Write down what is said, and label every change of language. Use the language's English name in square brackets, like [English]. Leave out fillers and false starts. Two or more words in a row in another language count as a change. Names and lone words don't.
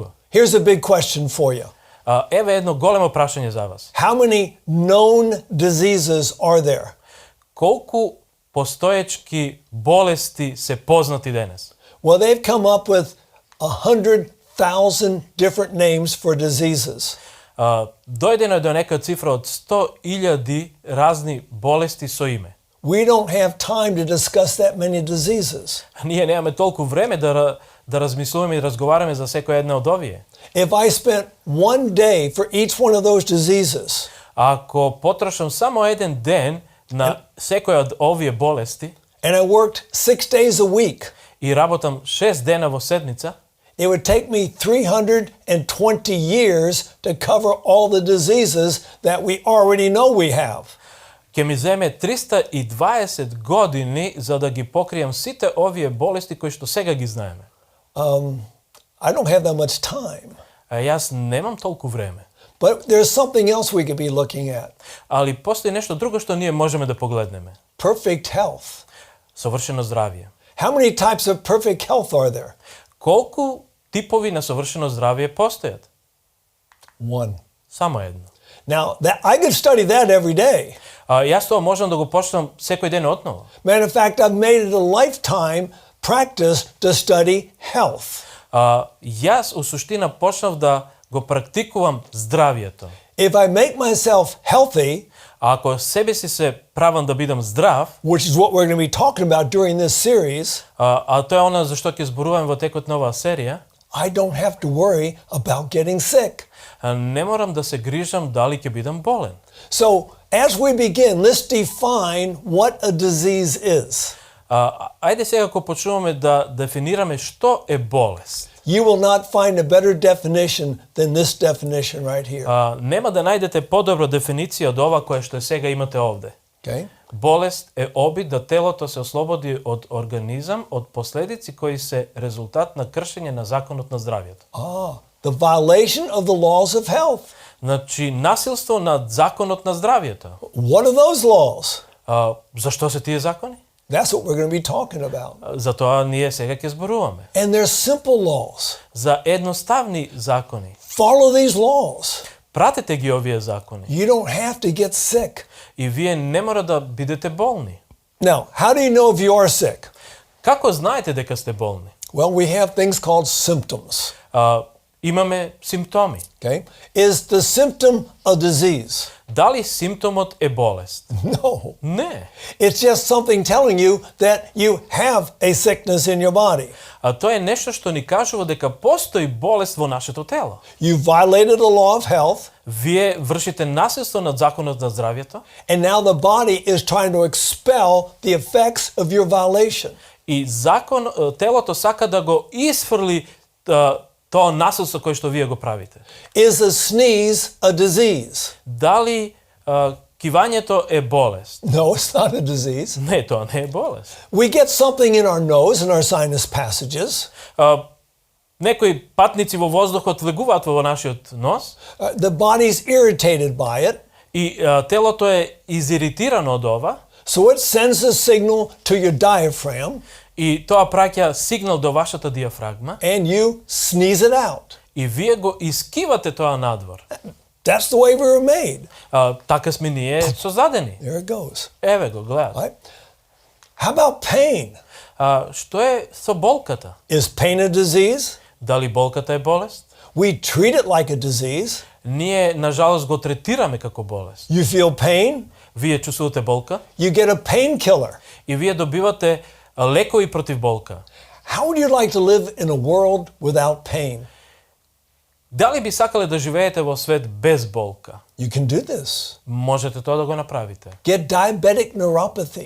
[English] Here's a big question for you. [Macedonian] Еве едно големо прашање за вас. [English] How many known diseases are there? [Macedonian] Колку постоечки болести се познати денес? [English] Well, they've come up with 100,000 different names for diseases. [Macedonian] Дојдено е до нека цифра од 100,000 разни болести со име. [English] We don't have time to discuss that many diseases. [Macedonian] Ние немаме толку време да размислуваме и разговараме за секоја една од овие. [English] If I spent one day for each one of those diseases, [Macedonian] ако потрошам само еден ден на секоја од овие болести, [English] and I worked 6 days a week, [Macedonian] и работам 6 дена во седмица, [English] it would take me 320 years to cover all the diseases that we already know we have. [Macedonian] ќе ми земе 320 години за да ги покријам сите овие болести кои што сега ги знаеме. [English] I don't have that much time. [Macedonian] Јас немам толку време. [English] But there's something else we could be looking at. [Macedonian] Али постои нешто друго што ние можеме да погледнеме. [English] Perfect health. [Macedonian] Совршено здравје. [English] How many types of perfect health are there? [Macedonian] Колку типови на совршено здравје постојат? [English] One. [Macedonian] Само едно. [English] Now, I could study that every day. [Macedonian] Јас тоа можам да го почнам секој ден отново. [English] Matter of fact, I've made it a lifetime practice to study health. [Macedonian] Јас у суштина почнав да го практикувам здравјето. [English] If I make myself healthy, [Macedonian] ако себе си се правам да бидам здрав, [English] which is what we're going to be talking about during this series, [Macedonian] тоа е она за што ќе зборуваме во текот на оваа серија, [English] I don't have to worry about getting sick. [Macedonian] Не морам да се грижам дали ќе бидам болен. [English] So, as we begin, let's define what a disease is. [Macedonian] Ајде сега ако почнуваме да дефинираме што е болест. [English] You will not find a better definition than this definition right here. [Macedonian] Нема да најдете подобро дефиниција од ова која што е сега имате овде. [English] Okay? [Macedonian] Болест е обид да телото се ослободи од организам од последици кои се резултат на кршење на законот на здравјето. [English] The violation of the laws of health. [Macedonian] Значи насилство над законот на здравјето. [English] What are those laws? [Macedonian] Зашто се тие закони? [English] That's what we're going to be talking about. [Macedonian] За тоа ние сега ќе зборуваме. [English] And they're simple laws. [Macedonian] За едноставни закони. [English] Follow these laws. [Macedonian] Пратете ги овие закони. [English] You don't have to get sick. [Macedonian] И вие не мора да бидете болни. [English] Now, how do you know if you are sick? [Macedonian] Како знаете дека сте болни? [English] Well, we have things called symptoms. [Macedonian] Имаме симптоми. [English] Okay? Is the symptom a disease? [Macedonian] Дали симптомот е болест? [English] No. [Macedonian] Не. [English] It's just something telling you that you have a sickness in your body. [Macedonian] Тоа е нешто што ни кажува дека постои болест во нашето тело. [English] You violated the law of health. [Macedonian] Вие вршите насилство над законот на здравјето. [English] And now the body is trying to expel the effects of your violation. [Macedonian] И телото сака да го исфрли тоа насилство кое што вие го правите. [English] Is a sneeze a disease? [Macedonian] Дали кивањето е болест? [English] No, it's not a disease. [Macedonian] Не, тоа не е болест. [English] We get something in our nose, in our sinus passages. [Macedonian] Некои патници во воздухот влегуваат во нашиот нос. [English] The body's irritated by it. [Macedonian] И телото е изиритирано од ова. [English] So it sends a signal to your diaphragm. [Macedonian] И тоа праќа сигнал до вашата диафрагма. [English] And you sneeze it out. [Macedonian] И вие го искивате тоа надвор. [English] That's the way we were made. [Macedonian] Така сме ние создадени. [English] There it goes. [Macedonian] Еве го, гледат. [English] Right? How about pain? [Macedonian] Што е со болката? [English] Is pain a disease? [Macedonian] Дали болката е болест? [English] We treat it like a disease. [Macedonian] Ние, нажалост, го третираме како болест. [English] You feel pain? [Macedonian] Вие чувствувате болка? [English] You get a painkiller. [Macedonian] И вие добивате лекови против болка. [English] How would you like to live in a world without pain? [Macedonian] Дали би сакале да живеете во свет без болка? [English] You can do this. [Macedonian] Можете тоа да го направите. [English] Get diabetic neuropathy.